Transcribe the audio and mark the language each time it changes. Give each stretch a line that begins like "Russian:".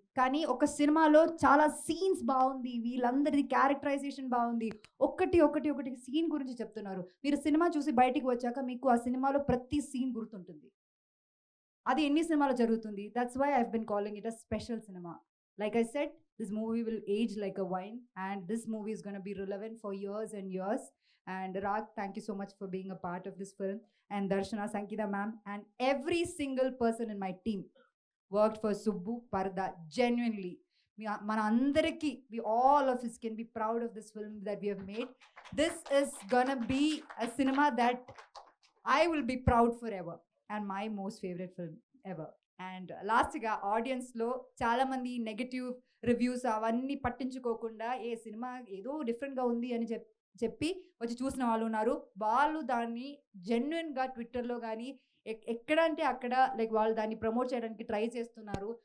Telugu: కానీ ఒక సినిమాలో చాలా సీన్స్ బాగుంది, వీళ్ళందరిది క్యారెక్టరైజేషన్ బాగుంది, ఒకటి సీన్ గురించి చెప్తున్నారు. మీరు సినిమా చూసి బయటికి వచ్చాక మీకు ఆ సినిమాలో ప్రతి సీన్ గుర్తుంటుంది. అది ఎన్ని సినిమాలో జరుగుతుంది.
English: That's why I been calling it a special cinema.
Telugu: Like I said,
English: This movie will age like a wine and this movie is going to be relevant for years and years. And Rag, thank you so much for being a part of this film. And Darshana, Sankita ma'am, and every single person in my team worked for Subbu Parda genuinely.
Telugu: మన అందరికీ,
English: we all of us can be proud of this film that we have made. This is gonna be a cinema that I will be proud forever and my most favorite film ever.
Telugu: And లాస్ట్గా ఆడియన్స్లో చాలామంది negative reviews అవన్నీ పట్టించుకోకుండా ఏ cinema ఏదో డిఫరెంట్గా ఉంది అని చెప్పి వచ్చి చూసిన వాళ్ళు ఉన్నారు. వాళ్ళు దాన్ని జెన్యున్గా ట్విట్టర్లో కానీ ఎక్కడ అంటే అక్కడ లైక్ వాళ్ళు దాన్ని ప్రమోట్ చేయడానికి ట్రై చేస్తున్నారు.